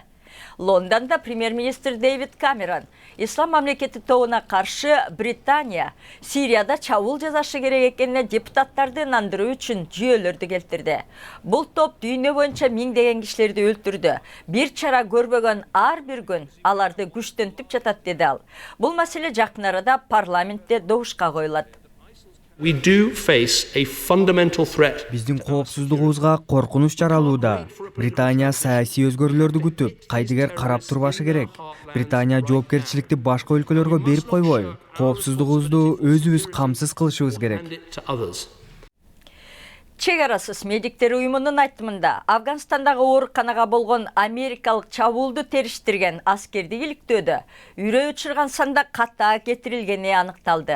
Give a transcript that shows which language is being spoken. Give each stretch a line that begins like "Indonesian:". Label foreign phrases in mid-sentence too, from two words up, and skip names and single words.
Kyrgyz: Лондонда премьер-министр Дэвид Камерон ислам мамлекети тобуна каршы Британия Сирияда чабуул жасашы керек экенине депутаттарды ынандыруу үчүн жүйөлөрдү келтирди. Бул топ дүйнө боюнча миңдеген кишилерди өлтүрдү. Бир чара көрбөгөн ар бир күн аларды күчтөнтүп жатат деди ал. Бул маселе жакын арада парламентте добушка коюлат.
English: We do face a fundamental threat.
Kyrgyz: Биздин коопсуздугубузга коркунуч жаралууда. Британия саясий өзгөрүүлөрдү күтүп, кайдыгер карап турбашы керек. Британия жоопкерчиликти башка өлкөлөргө берип койбой, коопсуздугубузду өзүбүз камсыз кылышыбыз керек. Чек арасыз медиктер уюмунун айтымында Афганстандагы ооруканага болгон америкалык чабуулду териштирген аскерди иликтөөдө үрөй учурган санда ката кетирилгени аныкталды.